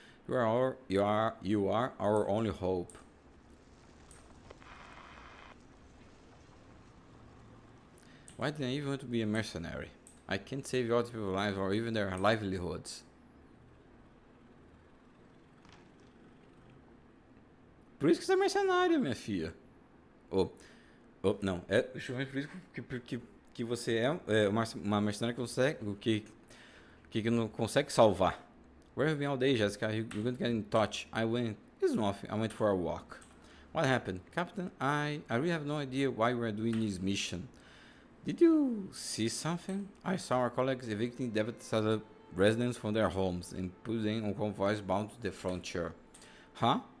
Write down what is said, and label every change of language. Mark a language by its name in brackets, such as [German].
[English] You are our only hope. Why did I even want to be a mercenary? I can't save other people's lives or even their livelihoods. [Portuguese] Por isso que você é mercenário, minha filha. Não. É justamente por isso que você é uma mercenária que não consegue salvar. [English] Where have you been all day, Jessica? You're going to get in touch. It's nothing. I went for a walk. What happened? Captain, I really have no idea why we are doing this mission. Did you see something? I saw our colleagues evicting devastated residents from their homes and put them on convoys bound to the frontier. Huh?